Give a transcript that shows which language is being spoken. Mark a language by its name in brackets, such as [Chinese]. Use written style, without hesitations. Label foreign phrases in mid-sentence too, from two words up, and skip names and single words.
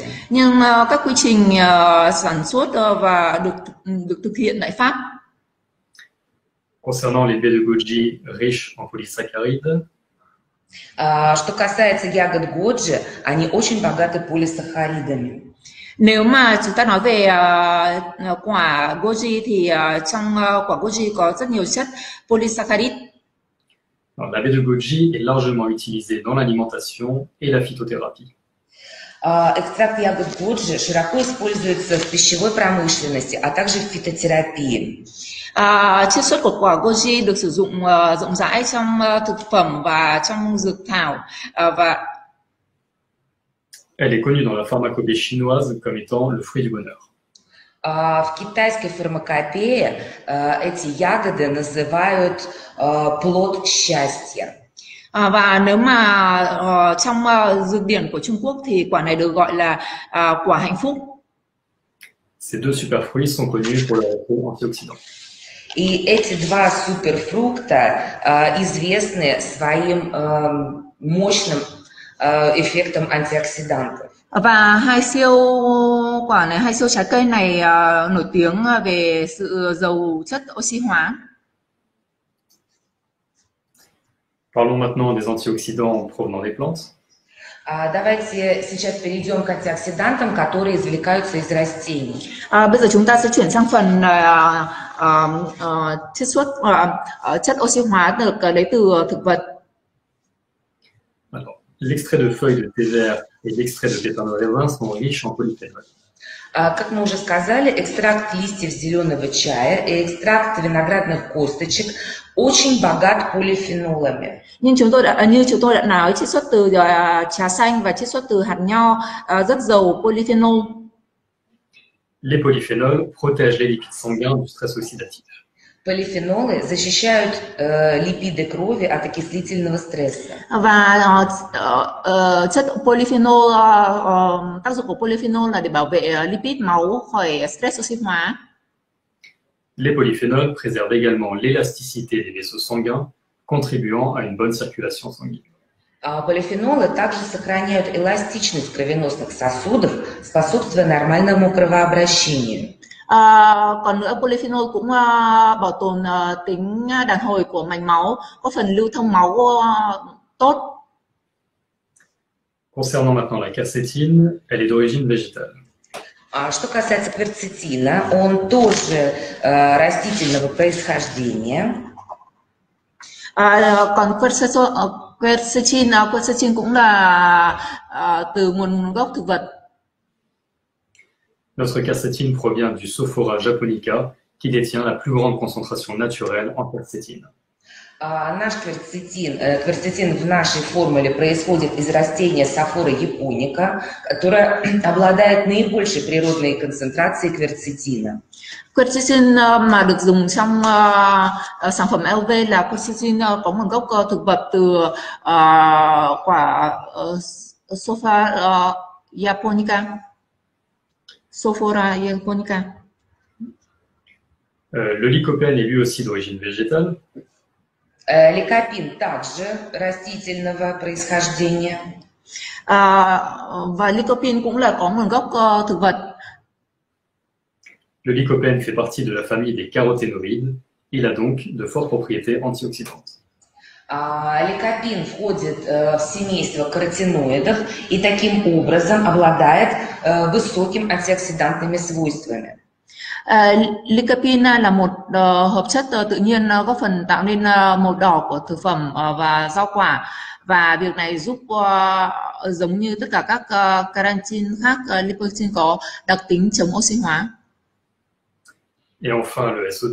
[Vietnamese] Nhưng các quy trình sản xuất và được thực hiện tại Pháp. [French] Concernant les baies de goji riches en polysaccharides. [Russian] Что касается ягод годжи, они очень богаты полисахаридами. [Vietnamese] Nếu mà chúng ta nói về quả goji thì trong quả goji có rất nhiều chất polysaccharide. [French] Alors, la baie de goji est largement utilisée dans l'alimentation et la phytothérapie. [Russian] Экстракт ягод годжи широко используется в пищевой промышленности, а также в фитотерапии. [Vietnamese] Chiết xuất của quả goji được sử dụng rộng rãi trong thực phẩm và trong dược thảo và [French] Elle est connue dans la pharmacopée chinoise comme étant le fruit du bonheur. [Russian] В китайской фармакопее эти ягоды называют плод счастья. [Vietnamese] Và nếu mà trong dược điển của Trung Quốc thì quả này được gọi là quả hạnh phúc. [French] Ces deux superfruits sont connus pour leur effet antioxydant. [Russian] И эти два суперфрукта известны своим мощным эффектом антиоксидантов. [Vietnamese] Và hai siêu trái cây này nổi tiếng về sự giàu chất oxy hóa. [French] Parlons maintenant des antioxydants provenant des plantes. [Russian] Давайте сейчас перейдем к антиоксидантам, которые извлекаются из растений. [Vietnamese] Bây giờ chúng ta sẽ chuyển sang phần chiết xuất chất oxy hóa được lấy từ thực vật. [French] Alors, l'extrait de feuilles de thé vert et l'extrait de pépins de raisin sont riches en polyphénol. [Russian] Как мы уже сказали, экстракт листьев зеленого чая и экстракт виноградных косточек очень богат полифенолами. [Vietnamese] Như chúng tôi đã nói, chiết xuất từ trà xanh và chiết xuất từ hạt nho rất giàu polyphenol. [French] Les polyphénols protègent les lipides sanguins du stress oxydatif. [Russian] Полифенолы защищают липиды крови от окислительного стресса. [Vietnamese] Và chất polyphenol, tác dụng của polyphenol là để bảo vệ lipid máu khỏi stress oxy hóa. [French] Les polyphénols préservent également l'élasticité des vaisseaux sanguins, contribuant à une bonne circulation sanguine. [Russian] Полифенолы также сохраняют эластичность кровеносных сосудов, способствуя нормальному кровообращению. [Vietnamese] Còn nữa, polyphenol cũng bảo tồn tính đàn hồi của mạch máu, có phần lưu thông máu tốt. [French] Concernant maintenant la quercétine, elle est d'origine végétale. [Russian] Что касается кверцетина, он тоже растительного происхождения. [Vietnamese] Còn quercetin cũng là từ nguồn gốc thực vật. [French] Notre quercétine provient du Sophora japonica, qui détient la plus grande concentration naturelle en quercétine. [Russian] Наш кверцетин в нашей формуле происходит из растения Sophora japonica, которое обладает наибольшей природной концентрацией кверцетина. [Vietnamese] Quercetin mà được dùng trong sản phẩm LV là quercetin có nguồn gốc thực vật từ quả Sophora japonica. Sophora japonica. [French] Le lycopène est lui aussi d'origine végétale. [Russian] Ликопин также растительного происхождения. [Vietnamese] Và lycopene cũng là có nguồn gốc thực vật. [French] Le lycopène fait partie de la famille des caroténoïdes. Il a donc de fortes propriétés antioxydantes. [Russian] Ликопин входит в семейство каротиноидов и таким образом обладает высокими антиоксидантными свойствами. [Vietnamese] Lycopene là một hợp chất tự nhiên góp phần tạo nên màu đỏ của thực phẩm và rau quả, và việc này giúp giống như tất cả các carotene khác, lycopene có đặc tính chống oxy hóa. [French] Et enfin le SOD.